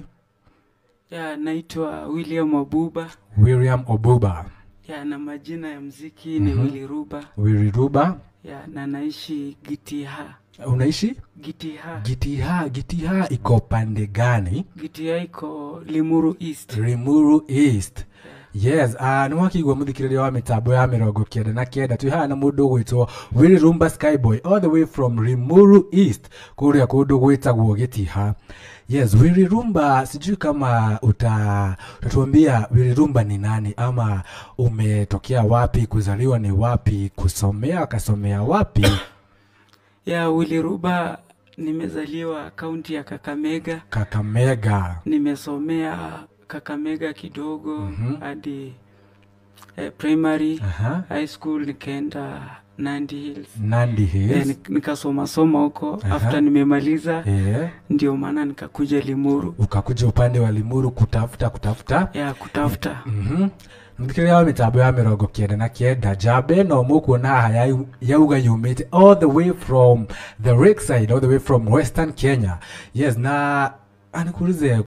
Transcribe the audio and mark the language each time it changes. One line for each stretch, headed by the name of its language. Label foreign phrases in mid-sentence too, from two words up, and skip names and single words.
Swahili: Naitwa William Obuba. William Obuba. Na majina ya muziki ni Wiliruba. Wiliruba. Na naishi Gitiha. Unaishi? Gitiha. Gitiha iko pande gani? Gitiha iko Limuru East. Limuru East.
Kikuyu: Yes, nwakigwa muthikiriria wa mitambo ya 99 twihana mundu gwitwo Wilirumba Skyboy
English: all the way from
Kikuyu: Limuru East kuria kundu gwitagwo Gitiha.
Swahili: Yes, Wilirumba, sijui kama utatuambia Wilirumba ni nani ama umetokea wapi, kuzaliwa ni wapi, kusomea kasomea wapi? Wiliruba nimezaliwa kaunti ya Kakamega. Kakamega. Nimesomea Kakamega kidogo hadi primary,
English: high school
Swahili: nikaenda Nandi Hills. Nikasoma huko. After nimemaliza ndio maana nikakuja Limuru. Ukakuja upande wa Limuru kutafuta? Kutafuta.
Kikuyu: Mthikiriria wa mitambo ya 99 Jabe no mukuona haya yauga yumite
English: all the way from the Lakeside, all the way from Western Kenya.
Swahili: Yes, na anikuulize